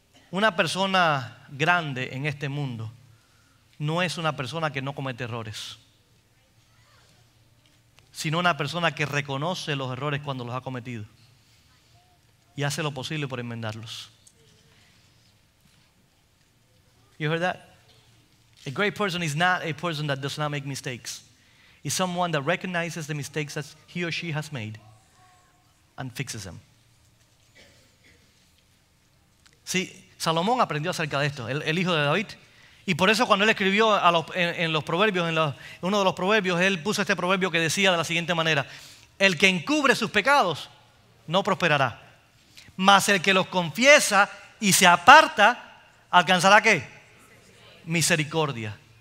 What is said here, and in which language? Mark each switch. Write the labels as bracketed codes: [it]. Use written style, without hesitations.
[es] Una persona grande en este mundo no es una persona que no comete errores, sino una persona que reconoce los errores cuando los ha cometido y hace lo posible por enmendarlos. [en] You heard that? A great person is not a person that does not make mistakes. It's someone that recognizes the mistakes that he or she has made and fixes them. [es] Sí, Salomón aprendió acerca de esto, el hijo de David. Y por eso cuando él escribió en los proverbios, uno de los proverbios, él puso este proverbio que decía de la siguiente manera: el que encubre sus pecados no prosperará, mas el que los confiesa y se aparta alcanzará ¿qué? Misericordia.